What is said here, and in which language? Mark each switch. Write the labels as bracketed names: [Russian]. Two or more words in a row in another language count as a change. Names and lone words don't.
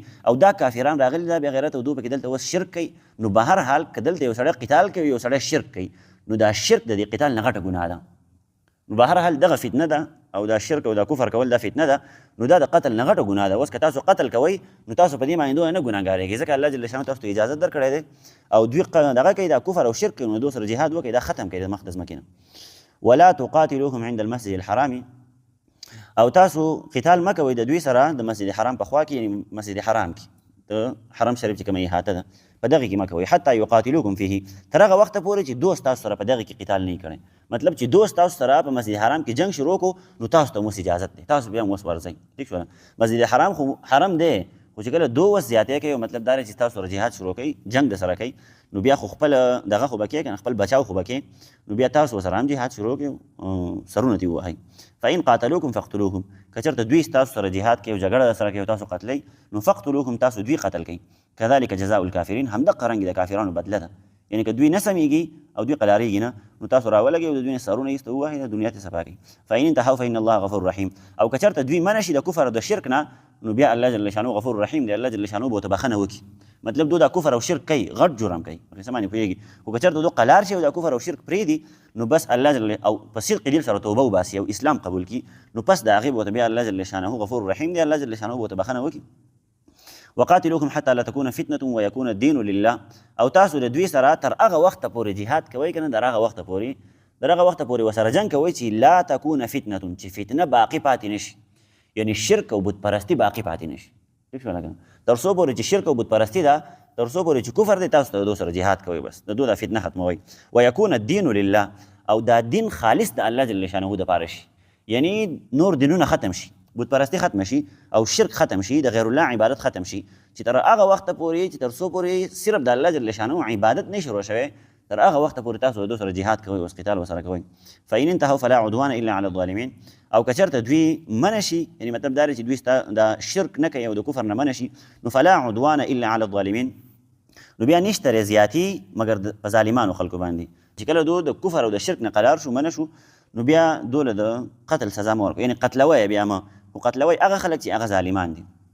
[Pashto] او دا کافران راغلي دا بې غیرته او دوی پکې دلته اوس شرک کوي. نو بهر حال که دلته یو سړی قتال کوي یو سړی شرک کوي نو دا شرک د دې قتال نه غټه ګناه ده. نو بهر حال دغه فتنه ده او دا شرک او دا کفر کول دا فتنه ده، نو دا د قتل نه غټه ګناه ده. اوس که تاسو قتل کوئ نو تاسو په دې باندې دوی نه ګناهګارېږئ، ځکه الله جل شانه تاسو ته اجازت درکړی دی او دوی دغه کوي دا کفر او شرک کوي نو دوی سره جهاد وکړئ، دا ختم کړئ د مقدس مکې نه. [Arabic] ولا تقاتلوهم عند المسجد الحرام، [Pashto] او تاسو قتال مه کوئ د دوی سره د مسجد حرام په خوا کې، یعنې مسجد حرام کې د حرم شریف چې کومه احاطه ده په دغې کې مه کوئ، [Arabic] حتی یقاتلوکم فیه، [Pashto] تر هغه وخته پورې چې دوست تاسو سره په دغې کې قتال نه وي کړی. مطلب چې دوست تاسو سره په مسجد حرام کې جنګ شروع کړو نو تاسو ته هم اوس اجازت دی، تاسو بیا هم اوس ورځئ. ټیک شوله؟ مسجد حرام خو حرم دی، خو چې کله دو اوس زیاتې کوي مطلب دا دی چې تاسو سره جهاد شروع کوي، جنګ در سره کوي، نو بیا خو خپل دغه خو به کوې که نه، خپل بچاو خو به کوې، نو بیا تاسو ورسره هم جهاد شروع کړئ، سرونه دې ووهئ. [Arabic] فإن قاتلوکم فاقتلوهم، [Pashto] که چېرته دوی ستاسو سره جهاد کوي او جګړه در سره کوي او تاسو قتلئ نو فاقتلوهم، تاسو دوی قتل کوئ. [Arabic] كذلك جزاء الكافرين، [Pashto] همدغه رنګ د کافرانو بدله ده، یعنې که دوی نه سمیږي او دوی قلاریږي نه نو تاسو راولګئ او د دوی نه سرونه ایسته ووهئ، د دنیا ته صفا کړئ. [Arabic] فإن انتهوا فإن الله غفور رحیم، [Pashto] او که چېرته دوی منع شي د کفر او د شرک نه نو بیا الله جل شانه [Arabic] غفور رحیم [Pashto] دی، الله جل شانه به ورته بخښنه وکړي. مطلب دو دا کفر او شرک کوي، غټ جرم کوي، په څه باندې پوهېږي؟ خو که چېرته دو قلار شي او دا کفر او شرک پرېږدي نو بس الله جل او په صدق دل سره توبه وباسي او اسلام قبول کړي نو پس د هغې به ورته بیا الله جل شانه [Arabic] غفور رحیم [Pashto] دی، الله جل شانه به ورته بخښنه وکړي. [Arabic] وقاتلوکم حتی لا تکون فتنة ویکون الدین لله، [Pashto] او تاسو د دوی سره تر هغه وخته پورې جهاد کوئ که نه، در هغه وخته پورې ورسره جنګ کوئ چې [Arabic] لا تکون فتنة، [Pashto] چې فتنه باقي پاتې نشي، یعنې شرک او بت پرستي باقي پاتې نشي. ټیک شوله که نه؟ تر څو پورې چې شرک او بت پرستي ده، تر څو پورې چې کفر دی، تاسو ته د دو سره جهاد کوئ، بس د دو دا فتنه ختموئ. [Arabic] ویکون الدین لله، [Pashto] او دا دین خالص د الله جل شانه دپاره شي، یعنی نور دینونه ختم شي، بت پرستي ختم شي او شرک ختم شي، د غیر الله عبادت ختم شي، چې تر هغه وخته پورې چې تر څو پورې صرف د الله جل شانه عبادت نه شروع شوی، تر هغه وخته پورې تاسو د سره جهاد کوئ او قتال وسره کوئ. [Arabic] فإن انتهوا فلا عدوان الا على الظالمين. [Pashto] او که چېرته دوی منع شي، یعنې مطلب دا دی چې دوی ستا د شرک نه کوي او د کفر نه منع شي، نو [Arabic] فلا عدوان الا على الظالمین، [Pashto] نو بیا نشته زیاتي مګر په ظالمانو خلکو باندې. چې کله دو د کفر او د شرک نه قرار شو، منع شو، نو بیا دوله د قتل سزا مه ورکوي، یعنې قتلوی بیا مه، خو قتلوی هغه خلک چې هغه ظالمان دي.